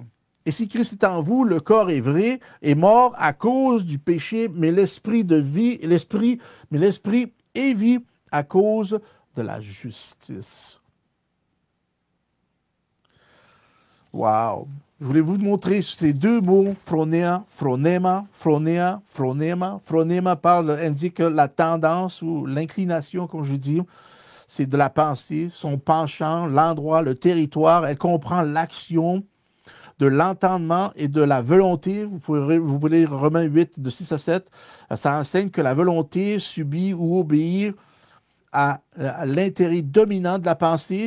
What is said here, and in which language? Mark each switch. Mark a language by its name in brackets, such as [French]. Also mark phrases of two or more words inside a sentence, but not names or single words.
[French] Et si Christ est en vous, le corps est vrai, est mort à cause du péché, mais l'esprit de vie, mais l'esprit est vie à cause de la justice. Wow! Je voulais vous montrer ces deux mots, [Greek] φρονέα, φρόνημα, φρονέα, φρόνημα. [French] Phronéma indique la tendance ou l'inclination, comme je dis. C'est de la pensée, son penchant, l'endroit, le territoire. Elle comprend l'action, de l'entendement et de la volonté. Vous pouvez lire Romains 8, de 6 à 7. Ça enseigne que la volonté subit ou obéit à l'intérêt dominant de la pensée.